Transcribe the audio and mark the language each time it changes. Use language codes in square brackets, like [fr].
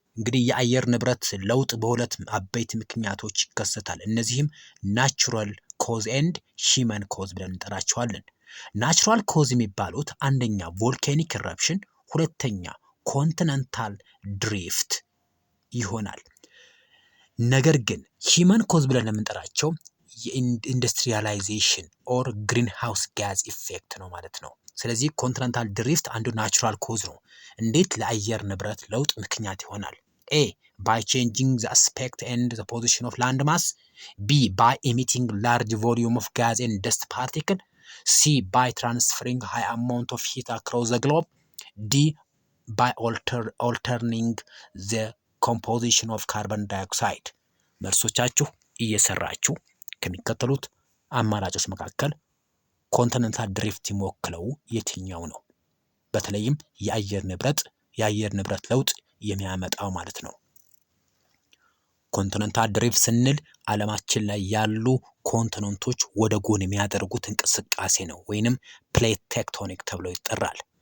[am] እንግዲህ የአየር ንብረት ለውጥ በሁለት አበይት ምክንያቶች ይከሰታል። እነዚህም ናቹራል ኮዝ ኤንድ ሂውመን ኮዝ ብለን እንጠራቸዋለን። ናቹራል ኮዝ የሚባሉት አንደኛ ቮልካኒክ ኢረፕሽን፣ ሁለተኛ ኮንቲኔንታል ድሪፍት ይሆናል። ነገር ግን ሂውመን ኮዝ ብለን የምንጠራቸው የኢንዱስትሪያላይዜሽን ኦር ግሪን ሃውስ ጋዝ ኢፌክት ነው ማለት ነው። ስለዚህ ኮንቲኔንታል ድሪፍት አንዱ ናቹራል ኮዝ ነው። እንዴት ለአየር ንብረት ለውጥ ምክንያት ይሆናል? [en] ኤ by changing the aspect and the position of landmass. B by emitting large volume of gas and dust particle. C by transferring high amount of heat across the globe. D by altering the composition of carbon dioxide. [am] መልሶቻችሁ እየሰራችሁ ከሚከተሉት አማራጮች መካከል ኮንቲኔንታል ድሪፍት የሚወክለው የትኛው ነው? በተለይም የአየር ንብረት ለውጥ የሚያመጣው ማለት ነው። ኮንቲኔንታል ድሪፍት ስንል ዓለማችን ላይ ያሉ ኮንቲኔንቶች ወደ ጎን የሚያደርጉት እንቅስቃሴ ነው ወይንም ፕሌት ቴክቶኒክ ተብሎ ይጠራል።